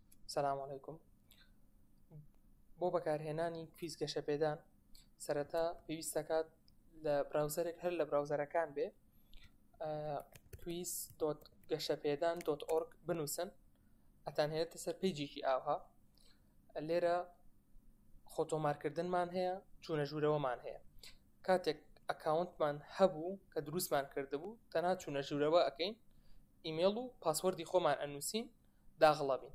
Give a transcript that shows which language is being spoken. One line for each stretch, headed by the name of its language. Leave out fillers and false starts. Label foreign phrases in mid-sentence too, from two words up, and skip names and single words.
Central Kurdish: سلام علیکم. بۆ بەکارهێنانی کویز گەشەپێدان سەرەتا پێویست دەکات لە براوزەرێک هەر لە براوزەرەکان بێ quiz.gashapedan.org بنووسن، ئەتانهێنێتە سەر پیجێکی ئاوها. لێرە خۆتۆمارکردنمان هەیە، چوونە ژوورەوەمان هەیە. کاتێک ئەکاونتمان هەبوو کە دروستمان کردبوو تەنها چوونە ژوورەوە ئەکەین، ئیمێل و پاسوەردی خۆمان ئەنووسین، داغڵەبین.